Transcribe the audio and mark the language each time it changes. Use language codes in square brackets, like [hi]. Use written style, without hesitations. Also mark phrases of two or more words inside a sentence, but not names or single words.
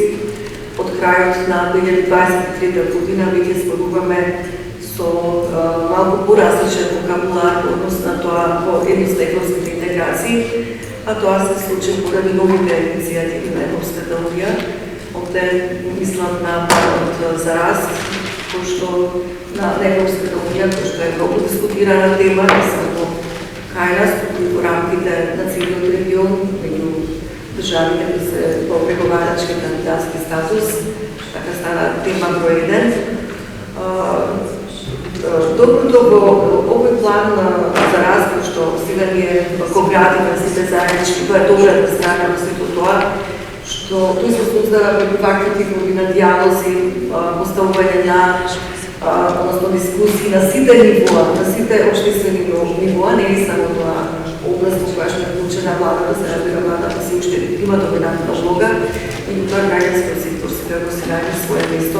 [mk] Од крајот на 2023 година веќе зборуваме со малку поразличен вокабулар во однос на тоа во едност на европските интеграции, а тоа се случи поради новите иницијативи на Европската унија. Овде мислам на планот за раст, кој што на Европската унија, кој што е многу дискутирана тема, не само кај нас, туку и во рамките на целиот регион, меѓу [sr] državi, da bi se po pregovarački kandidatski status, taka stala tema broj 1. Dobro, ovaj plan za razvoj, što [mk] сега ние како градиме сите заеднички, тоа е добрата страна на сето тоа, што тој се создава преку вакви типови на диалози, поставување на односно дискусии на сите нивоа, на сите општествени нивоа, не е само тоа област во која што е вклучена владата, се разбира владата си уште има доминантна улога, и тоа граѓанскиот сектор сега го си најде свое место.